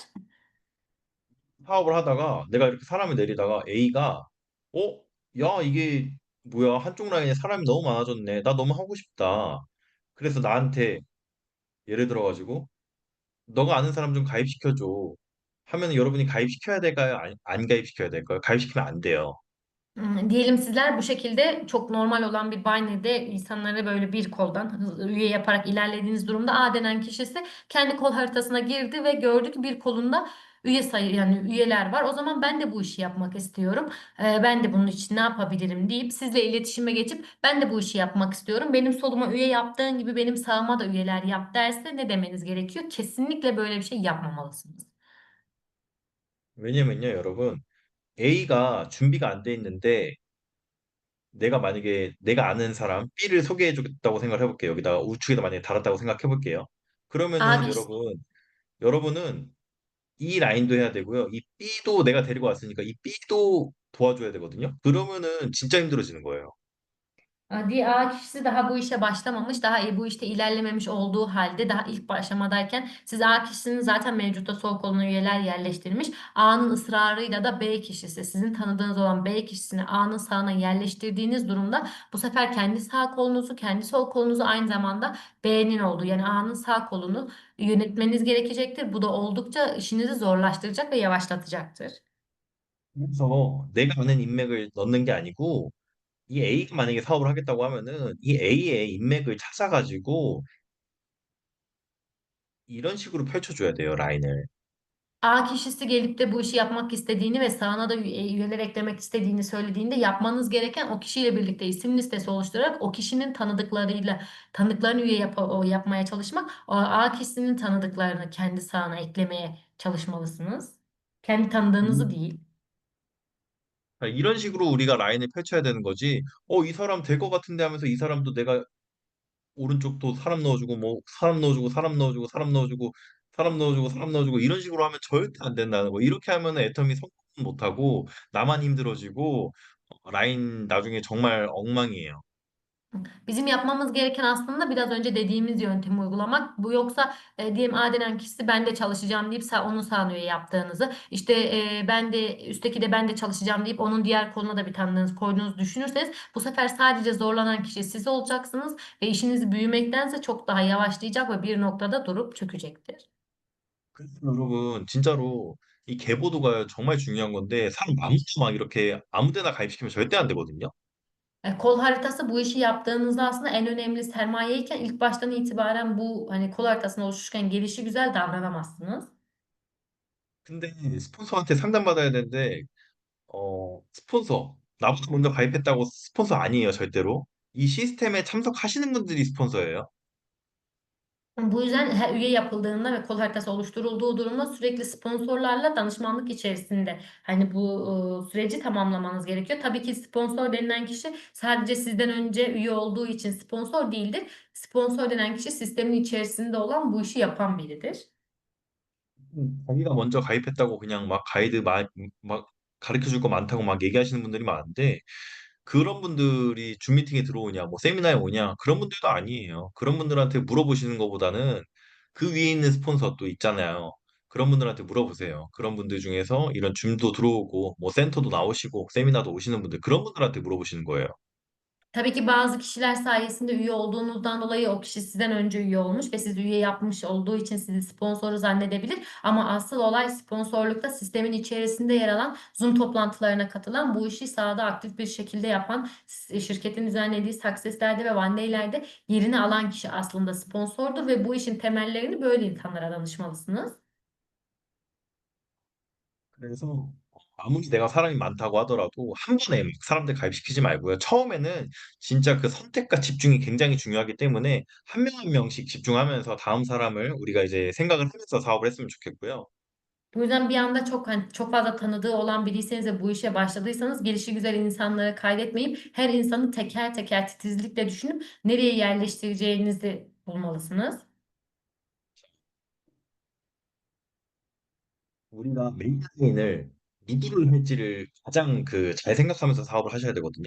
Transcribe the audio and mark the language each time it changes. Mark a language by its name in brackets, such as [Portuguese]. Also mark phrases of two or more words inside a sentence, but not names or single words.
[Korean] 사업을 하다가 내가 이렇게 사람을 내리다가 A가 야, 이게 뭐야? 한쪽 라인에 사람이 너무 많아졌네. 나 너무 하고 싶다. 그래서 나한테 예를 들어가지고 너가 아는 사람 좀 가입시켜줘. 하면 여러분이 가입시켜야 될까요? 안 가입시켜야 될까요? 가입시키면 안 돼요. [Turkish] Diyelim sizler bu şekilde çok normal olan bir binary'de insanları böyle bir koldan üye yaparak ilerlediğiniz durumda A denen kişisi kendi kol haritasına girdi ve gördü ki bir kolunda üye sayı yani üyeler var. O zaman ben de bu işi yapmak istiyorum. Ben de bunun için ne yapabilirim deyip sizle iletişime geçip ben de bu işi yapmak istiyorum. Benim soluma üye yaptığın gibi benim sağıma da üyeler yap derse ne demeniz gerekiyor? Kesinlikle böyle bir şey yapmamalısınız. [Korean] 왜냐면요, 여러분, A가 준비가 안 돼 있는데 내가 만약에 내가 아는 사람 B를 소개해 주겠다고 생각을 해볼게요. 여기다가 우측에다 만약에 달았다고 생각해 볼게요. A 그러면은 [Turkish] kişi [Korean] 여러분은 이 라인도 해야 되고요. 이 B도 내가 데리고 왔으니까 이 B도 도와줘야 되거든요. 그러면은 진짜 힘들어지는 거예요. [Turkish] Diğer A kişisi daha bu işe başlamamış, daha bu işte ilerlememiş olduğu halde daha ilk aşamadayken siz A kişisinin zaten mevcutta sol koluna üyeler yerleştirmiş. A'nın ısrarıyla da B kişisi, sizin tanıdığınız olan B kişisini A'nın sağına yerleştirdiğiniz durumda bu sefer kendi sağ kolunuzu, kendi sol kolunuzu aynı zamanda B'nin olduğu yani A'nın sağ kolunu yönetmeniz gerekecektir. Bu da oldukça işinizi zorlaştıracak ve yavaşlatacaktır. [Korean] 그래서 내가 아는 인맥을 넣는 게 아니고 이 A가 만약에 사업을 하겠다고 하면은 이 A의 인맥을 찾아가지고 이런 식으로 펼쳐줘야 돼요, 라인을. [Turkish] A kişisi gelip de bu işi yapmak istediğini ve sağına da üyeler eklemek istediğini söylediğinde yapmanız gereken o kişiyle birlikte isim listesi oluşturarak o kişinin tanıdıklarını yapmaya çalışmak. O A kişisinin tanıdıklarını kendi sağına eklemeye çalışmalısınız. Kendi tanıdığınızı değil. [Korean] 이런 식으로 우리가 라인을 펼쳐야 되는 거지. 이 사람 될 것 같은데 하면서 이 사람도 내가 오른쪽도 사람 넣어주고 뭐 사람 넣어주고 사람 넣어주고 사람 넣어주고 사람 넣어주고 사람 넣어주고 이런 식으로 하면 절대 안 된다는 거. 이렇게 하면은 애텀이 성공 못하고 나만 힘들어지고 라인 나중에 정말 엉망이에요. [Turkish] Bizim yapmamız gereken aslında biraz önce dediğimiz yöntemi uygulamak. Bu yoksa diyelim A denen kişisi ben de çalışacağım deyip onu sağlıyor yaptığınızı. İşte ben de üstteki de ben de çalışacağım deyip onun diğer koluna da bir tanıdığınız koyduğunuzu düşünürseniz bu sefer sadece zorlanan kişi siz olacaksınız ve işiniz büyümektense çok daha yavaşlayacak ve bir noktada durup çökecektir. [Korean] 그래서 여러분 진짜로 이 계보도가 정말 중요한 건데 사람 아무나 막 이렇게 아무 데나 가입시키면 절대 안 되거든요. [Turkish] Kol haritası bu işi yaptığınızda aslında en önemli sermayeyken ilk baştan itibaren bu hani kol haritasını oluştururken gelişi güzel davranamazsınız. [Korean] 근데 스폰서한테 상담받아야 되는데 스폰서. 나보다 먼저 가입했다고 스폰서 아니에요, 절대로. 이 시스템에 참석하시는 분들이 스폰서예요. [Turkish] Bu yüzden her üye yapıldığında ve kol haritası oluşturulduğu durumda sürekli sponsorlarla danışmanlık içerisinde hani bu süreci tamamlamanız gerekiyor. Tabii ki sponsor denilen kişi sadece sizden önce üye olduğu için sponsor değildir. Sponsor denen kişi sistemin içerisinde olan bu işi yapan biridir. [Korean] 자기가 먼저 가입했다고 그냥 막 막 가르쳐 줄 거 많다고 막 얘기하시는 분들이 많은데, 그런 분들이 줌 미팅에 들어오냐, 뭐 세미나에 오냐, 그런 분들도 아니에요. 그런 분들한테 물어보시는 것보다는 그 위에 있는 스폰서 또 있잖아요. 그런 분들한테 물어보세요. 그런 분들 중에서 이런 줌도 들어오고, 뭐 센터도 나오시고, 세미나도 오시는 분들, 그런 분들한테 물어보시는 거예요. [Turkish] Tabii ki bazı kişiler sayesinde üye olduğunuzdan dolayı o kişi sizden önce üye olmuş ve siz üye yapmış olduğu için sizi sponsoru zannedebilir. Ama asıl olay sponsorlukta sistemin içerisinde yer alan Zoom toplantılarına katılan, bu işi sahada aktif bir şekilde yapan, şirketin düzenlediği Success'lerde ve One Day'lerde yerini alan kişi aslında sponsordur ve bu işin temellerini böyle insanlara danışmalısınız. [Korean] 그래서 아무리 내가 사람이 많다고 하더라도 한 번에 막 사람들 가입시키지 말고요. 처음에는 진짜 그 선택과 집중이 굉장히 중요하기 때문에 한 명 한 명씩 집중하면서 다음 사람을 우리가 이제 생각을 하면서 사업을 했으면 좋겠고요. [Turkish] Bu yüzden bir anda çok hani çok fazla tanıdığı olan biriyseniz ve bu işe başladıysanız gelişi güzel insanları kaydetmeyip her insanı teker teker titizlikle düşünüp nereye yerleştireceğinizi bulmalısınız. [Korean] 우리가 메인을 누구를 할지를 가장 그 잘 생각하면서 사업을 하셔야 되거든요.